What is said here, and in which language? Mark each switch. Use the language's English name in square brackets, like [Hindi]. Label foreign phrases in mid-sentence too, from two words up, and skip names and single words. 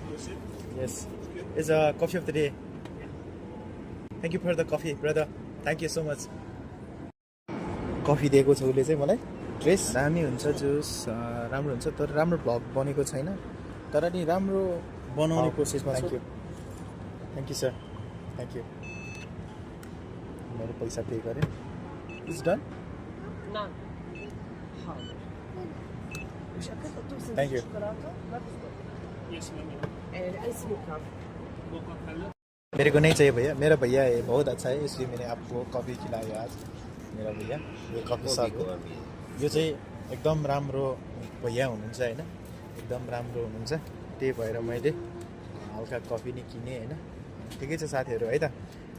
[English] Yes, it's a coffee of the day. Thank you for the coffee, brother. Thank you so much. [Nepali] कफी दिएको छ उसले चाहिँ मलाई। ड्रेस दामी हुन्छ, जुस राम्रो हुन्छ, तर राम्रो भ्लग बनेको छैन। तर नि राम्रो बनाउने कोसिसमा छु। [English] thank you sir, thank you. [Nepali] मैले पैसा पे गरेँ। [English] it's done. thank you. [Hindi] मेरे को नहीं चाहिए भैया, मेरा भैया है बहुत अच्छा है, इसलिए मैंने आपको कॉफ़ी खिलाया आज। मेरा भैया [Nepali] यो कफी सप हो। यो चाहिँ एकदम राम्रो भैया हुनुहुन्छ होइन, एकदम राम्रो हुनुहुन्छ। त्यही भएर मैले हल्का कफी नै किनेँ होइन। ठिकै छ साथीहरू है त।